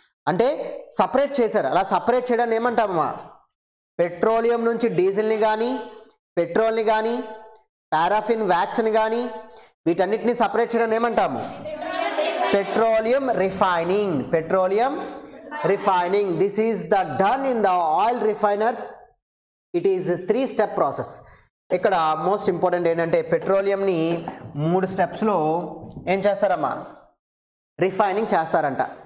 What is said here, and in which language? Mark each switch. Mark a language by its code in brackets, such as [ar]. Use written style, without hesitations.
[te] అంటే సపరేట్ చేశారు. అలా సపరేట్ చేయడాన్ని ఏమంటామమ్మా, పెట్రోలియం నుంచి డీజిల్ని కానీ, పెట్రోల్ని కానీ, పారాఫిన్ వ్యాక్స్ని కానీ వీటన్నిటిని సపరేట్ చేయడాన్ని ఏమంటాము, petroleum refining. Petroleum refining. [en] This is the done in the oil refiners. It is a 3-step process. [te] ఇక్కడ మోస్ట్ ఇంపార్టెంట్ ఏంటంటే పెట్రోలియంని 3 స్టెప్స్లో ఏం చేస్తారమ్మా, రిఫైనింగ్ చేస్తారంట.